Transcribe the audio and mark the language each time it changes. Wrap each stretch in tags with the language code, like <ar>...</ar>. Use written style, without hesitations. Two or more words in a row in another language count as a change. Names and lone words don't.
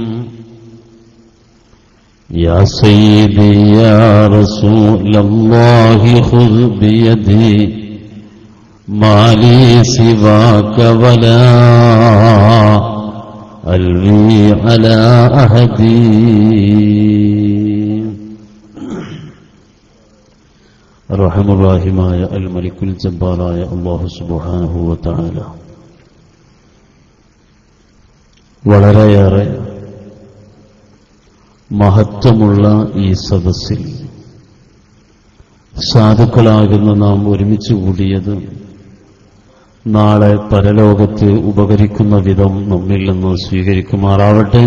<ar>يا سيدي يا رسول الله خذ بيدي ما لي سواك ولا ألوي على أحدي.</ar> <ml>റഹ്മാനുറഹീമായ അൽ മലിക്കുൽ ജബ്ബാറായ</ml> <ar>الله سبحانه وتعالى</ar> <ml>വളരെയേറെ മഹത്വമുള്ള ഈ സദസ്സിൽ സാധുക്കളാകുന്ന നാം ഒരുമിച്ച് കൂടിയത് നാളെ പരലോകത്ത് ഉപകരിക്കുന്ന വിധം നമ്മിൽ നിന്ന് സ്വീകരിക്കുമാറാവട്ടെ.</ml>